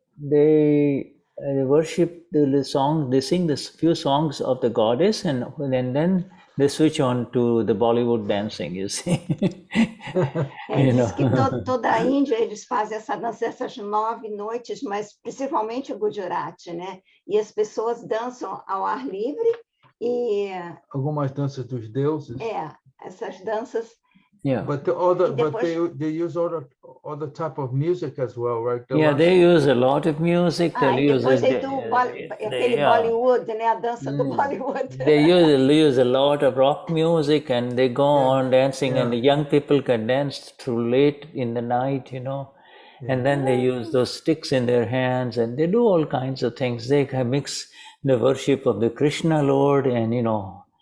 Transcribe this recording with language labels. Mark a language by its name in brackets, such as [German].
[English] they worship the song, they sing this few songs of the goddess, and then they switch on to the Bollywood dancing, you see. [Portuguese] Diz que toda a Índia eles fazem essa dança, essas 9 noites, mas principalmente o Gujarat, né? E as pessoas dançam ao ar livre e algumas danças dos deuses. Essas danças. [English] Yeah, but they use other type of music as well, right? They use a lot of music. [Portuguese] Depois aquele Bollywood, né? A dança do Bollywood. [English] They use a lot of rock music, and they go on dancing, and the young people can dance through late in the night, you know. And then they use those sticks in their hands, and they do all kinds of things. They mix the worship of the Krishna Lord, and you know.